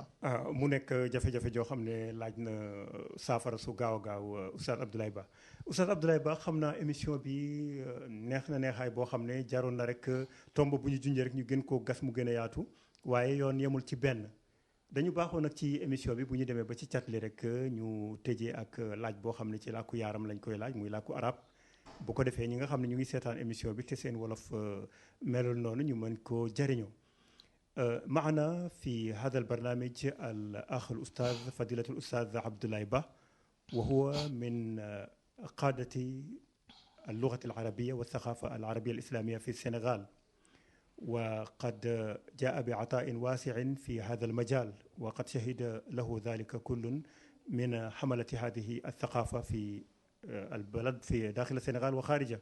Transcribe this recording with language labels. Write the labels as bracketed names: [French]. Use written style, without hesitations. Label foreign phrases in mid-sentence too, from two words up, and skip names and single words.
[Wolof] mu nekk jafe-jafe joo xam ne laaj na saafara su gaaw a gaaw Oustaz Abdoulaye Ba xam naa émission bi neex na neexaay boo xam ne jaroon na rek tomb bu ñu junjee rek ñu gën koo gas mu gën a yaatu waaye yoon yemul ci benn dañu baaxoon nag ci émission bi bu ñu demee ba ci catli rek ñu tëjee ak laaj boo xam ne ci làkku yaaram lañ koy laaj muy làkku arab bu ko defee ñi nga xam ne ñu ngi seetaan émission bi te seen wolof melul noonu ñu mën koo jëriñoo [Arabic] معنا في هذا البرنامج الأخ الأستاذ فضيلة الأستاذ عبد الله با وهو من قادة اللغة العربية والثقافة العربية الإسلامية في السنغال وقد جاء بعطاء واسع في هذا المجال وقد شهد له ذلك كل من حملة هذه الثقافة في البلد في داخل السنغال وخارجه.